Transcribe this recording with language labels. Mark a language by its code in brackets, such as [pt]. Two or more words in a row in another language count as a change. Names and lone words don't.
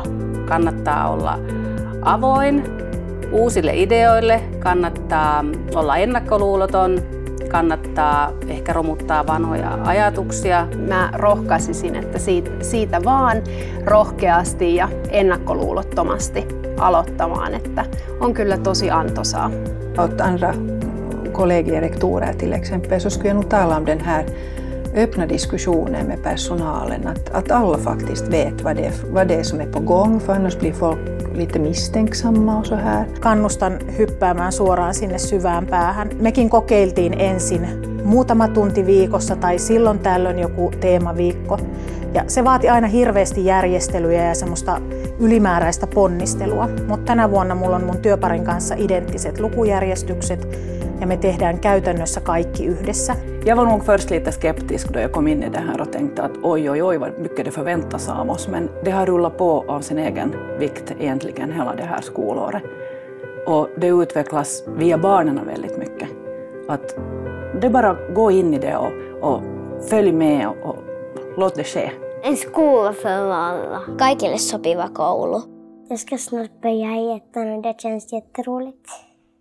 [fi] Kannattaa olla avoin uusille ideoille, kannattaa olla ennakkoluuloton, kannattaa ehkä romuttaa vanhoja ajatuksia. Mä rohkaisisin, että siitä vaan rohkeasti ja ennakkoluulottomasti aloittamaan, että on kyllä tosi antoisaa. [sv] Åt andra kollegier, rektorer till exempel, så skulle jag nog tala om den här öppna diskussionen med personalen. Att alla faktiskt vet vad det är som är på gång, för annars blir folk lite misstänksamma och så här. [fi] Kannustan hyppäämään suoraan sinne syvään päähän. Mekin kokeiltiin ensin muutama tunti viikossa tai silloin tällöin joku teemaviikko. Ja se vaati aina hirveästi järjestelyjä ja semmoista ylimääräistä ponnistelua. Mutta tänä vuonna mulla on mun työparin kanssa identtiset lukujärjestykset ja me tehdään käytännössä kaikki yhdessä. [sv] Jag var nog först lite skeptisk då jag kom in i det här och tänkte att oj vad mycket det förväntas av oss, men det har rullat på av sin egen vikt egentligen hela det här skolåret. Och det utvecklas via barnen väldigt mycket. Att det bara gå in i det och följ med och låt det ske. En skola för alla. [fi] Kaikille sopiva koulu. [sv] Jag ska snart börja i ettan och det känns jätteroligt.